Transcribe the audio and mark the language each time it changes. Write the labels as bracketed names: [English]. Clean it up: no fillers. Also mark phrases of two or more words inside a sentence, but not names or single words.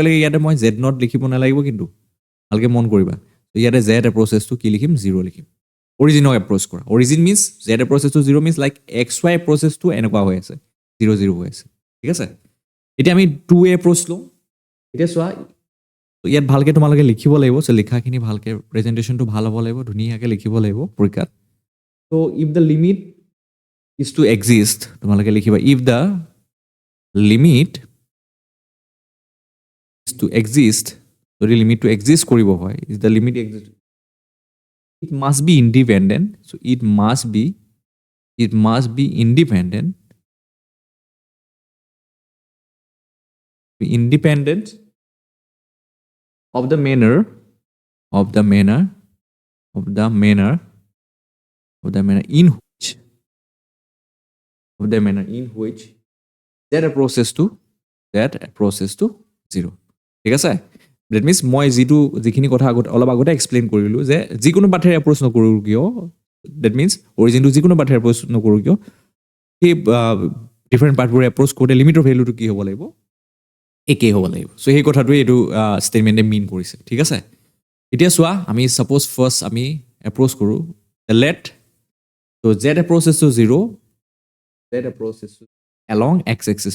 [Assamese] লগে ইয়াতে মই জেড নট লিখিব নালাগিব কিন্তু ভালকৈ মন কৰিবা ইয়াতে জেড এপ্ৰ'চেছটো কি লিখিম 0 লিখিম অৰিজিনক এপ্ৰ'চ কৰা [English] origin means z [Assamese] এপ্ৰ'চেছটো 0 [English] means like x y [Assamese] এপ্ৰ'চেছটো এনেকুৱা হৈ আছে 0 0 হৈ আছে ঠিক আছে এতিয়া আমি 2A এপ্ৰ'চ লওঁ এতিয়া চোৱা ইয়াত ভালকৈ তোমালোকে লিখিব লাগিব চ' লিখাখিনি ভালকৈ প্ৰেজেণ্টেশ্যনটো ভাল হ'ব লাগিব ধুনীয়াকৈ লিখিব লাগিব পৰীক্ষাত [English] so if the limit is to exist [Assamese] তোমালোকে লিখিবা [English] if the limit is to exist [Assamese] যদি লিমিটটো এক্সিষ্ট কৰিব হয় [English] is the limit exist it must be independent so it must be independent of the manner in which that approaches to 0 [Assamese] ঠিক আছে [English] that means [Assamese] মই যিখিনি কথা অলপ আগতে এক্সপ্লেইন কৰিলোঁ যে যিকোনো পাথেৰে এপ্ৰ'চ নকৰোঁ কিয় [English] that means [Assamese] অৰিজিনটো যিকোনো পাথেৰে এপ্ৰ'চ নকৰোঁ কিয় সেই ডিফাৰেণ্ট পাৰ্টবোৰ এপ্ৰ'চ কৰোঁতে লিমিটৰ ভেলুটো কি হ'ব লাগিব একেই হ'ব লাগিব চ' সেই কথাটোৱে এইটো ষ্টেটমেণ্টে মিন কৰিছে ঠিক আছে এতিয়া চোৱা আমি [English] suppose first [Assamese] আমি এপ্ৰ'চ কৰোঁ [English] let to z approaches to 0 z approaches to along x axis